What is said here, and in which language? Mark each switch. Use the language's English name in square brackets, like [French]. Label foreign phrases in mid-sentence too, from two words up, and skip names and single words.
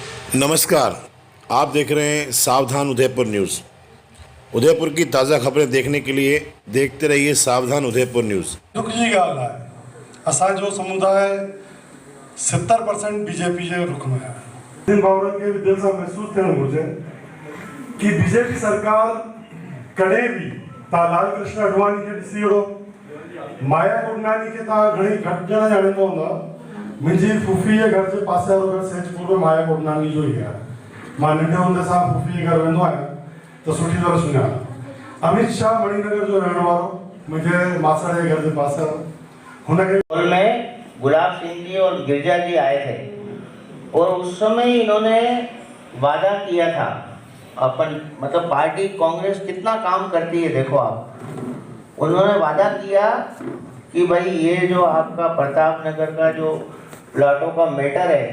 [Hindi] नमस्कार, आप देख रहे हैं सावधान उदयपुर न्यूज़। उदयपुर की ताज़ा खबरें देखने के लिए देखते रहिए सावधान उदयपुर न्यूज़। [Sindhi] दुख जी ॻाल्हि आहे, असांजो समुदाय 70% बीजेपी जे रुख में आहे। इन भाउरनि खे बि दिलि सां महसूसु थियणु घुरिजे कि बीजेपी सरकार कॾहिं बि तव्हां लाल कृष्ण अडवाणी खे ॾिसी वठो, माया गुरनानी खे तव्हां घणी घटि ॼणा ॼाणींदा हूंदा। मुंहिंजी फूफी जे घर जे पासे वारो घर सेजपुर में माया गुरनानी जो ई आहे। मां नंढे हूंदे सां फूफी जे घर वेंदो आहियां त सुठी तरह सुञाणा। [Hindi] अमित शाह मणिनगर [Sindhi] जो रहण वारो [Hindi] मुझे मासड़ के घर के पास है। में गुलाब सिंह जी और गिरजा जी आए थे और उस समय इन्होंने वादा किया था अपन मतलब पार्टी कांग्रेस कितना काम करती है देखो आप। उन्होंने वादा किया कि भाई ये जो आपका प्रताप नगर का जो प्लाटों का मैटर है